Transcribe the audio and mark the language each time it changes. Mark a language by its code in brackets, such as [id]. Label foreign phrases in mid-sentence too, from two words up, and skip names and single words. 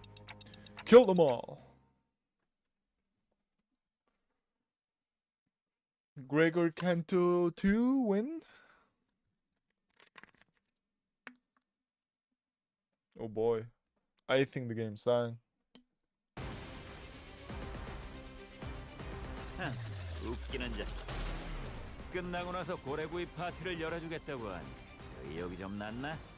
[en] Kill them all! Gregor Canto 2 win? Oh boy. I think the game's dying. [ko] 웃기는 자. 끝나고 나서 고래구이 파티를 열어주겠다고 하니 의욕이 좀 났나?